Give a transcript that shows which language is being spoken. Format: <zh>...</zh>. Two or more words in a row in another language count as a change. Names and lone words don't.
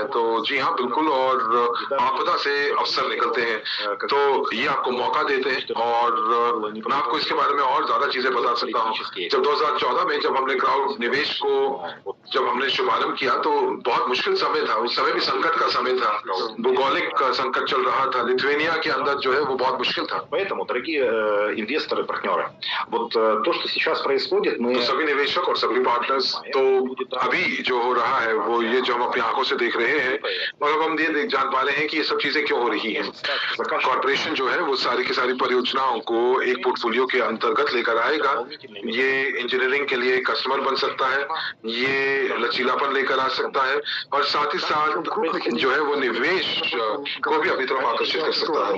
<hi>तो जी हाँ बिल्कुल, और आपदा से अवसर निकलते हैं तो ये आपको मौका देते हैं। और मैं आपको इसके बारे में और ज्यादा चीजें बता सकता हूँ। जब 2014 में जब हमने क्राउड निवेश को जब हमने शुभारंभ किया तो बहुत मुश्किल समय था, उस समय भी संकट का समय था, भौगोलिक संकट चल रहा था, लिथुआनिया के अंदर जो है वो बहुत मुश्किल था।</hi> <ru>Поэтому, дорогие инвесторы, партнеры, вот то, что сейчас происходит, мы...</ru> <hi>तो सभी निवेशक और सभी पार्टनर्स, तो अभी जो हो रहा है वो ये जो हम अपनी आंखों से देख रहे हैं और अब हम ये जान पा रहे हैं कि ये सब चीजें क्यों हो रही हैं। कॉर्पोरेशन जो है वो सारी की सारी परियोजनाओं को एक पोर्टफोलियो के अंतर्गत लेकर आएगा। ये इंजीनियरिंग के लिए कस्टमर बन सकता है, ये लचीलापन लेकर आ सकता है और साथ ही साथ जो है वो निवेश को भी अपनी तरफ आकर्षित कर सकता है।</hi>